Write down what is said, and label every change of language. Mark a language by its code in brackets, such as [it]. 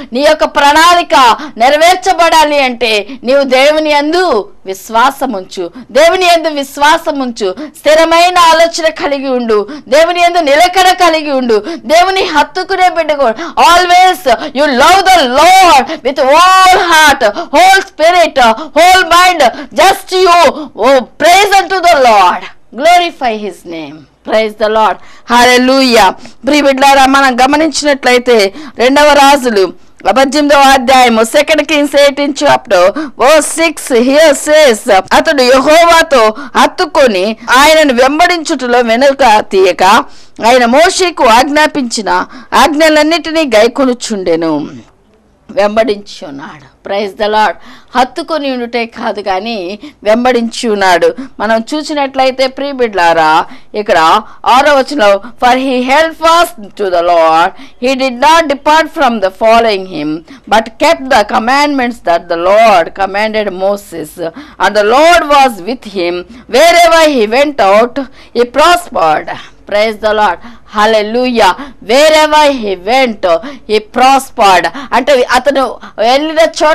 [te] నీ యొక్క ప్రణాళిక నెరవేర్చబడాలి అంటే నీవు దేవుని యందు విశ్వాసం ఉంచు, దేవుని యందు విశ్వాసం ఉంచు, స్థిరమైన ఆలోచన కలిగి ఉండు, దేవుని యందు నిలకడ కలిగి ఉండు, దేవుని హత్తుకునే బిడ్డకు [en] Always you love the Lord with all heart, whole spirit, whole mind. Just you praise unto the Lord, glorify his name. Praise the Lord. Hallelujah. [te] ప్రియబిడ్లారా, మనం గమనించినట్లయితే 2వ రాజులు 18వ అధ్యాయము [en] 2 Kings 18 chapter verse 6 here says, [te] అతడు యెహోవాతో హత్తుకొని ఆయనను వెంబడించుటలో వెనుక తీయక ఆయన మోషేకు ఆజ్ఞాపించిన ఆజ్ఞలన్నిటినీ గైకొనుచుండెను. వెంబడించి ఉన్నాడు. [en] Praise the Lord. [te] హత్తుకొని ఉండుటే కాదు కానీ వెంబడించి ఉన్నాడు. మనం చూసినట్లయితే ప్రియబిడ్లారా, ఇక్కడ 6వ వచనంలో, [en] For he held fast to the Lord, he did not depart from the following him, but kept the commandments that the Lord commanded Moses, and the Lord was with him wherever he went out, he prospered. Praise the Lord. Hallelujah. Wherever he went, he prospered. [te] అంటే అతను వెళ్ళిన చోట